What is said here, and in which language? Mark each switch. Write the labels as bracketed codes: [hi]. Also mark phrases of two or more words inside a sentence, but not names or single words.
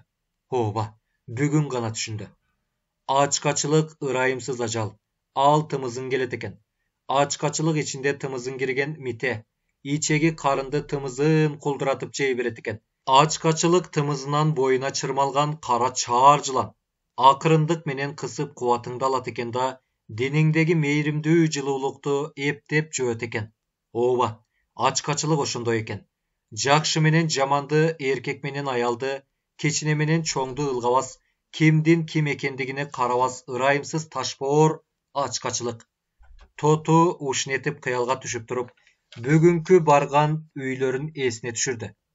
[ky] Ооба, бүгүн гана түшүндү. Ачкачылык ырайымсыз ажал. Ал тымызын келет экен. Ачкачылык ичинде тымызын кирген мите. Ичеги карынды тымызын кулдуратып жей берет экен. Ачкачылык тымызынан боюна чырмалган кара чаар жылан. Акырындык менен кысып куватыңды алат экен да, denеңдеги мейримдүү жылуулукту эптеп жөөт экен. Ооба, ачкачылык ошондой экен. Жакшы менен жаманды, эркек менен аялды, кичине менен чоңду ылгабас, кимдин ким экендигине карабас ырайымсыз ташбоор ачкачылык. Тоту ушнетип кыялга түшүп туруп, бүгүнкү барган үйлөрүн эсине түшүрдү.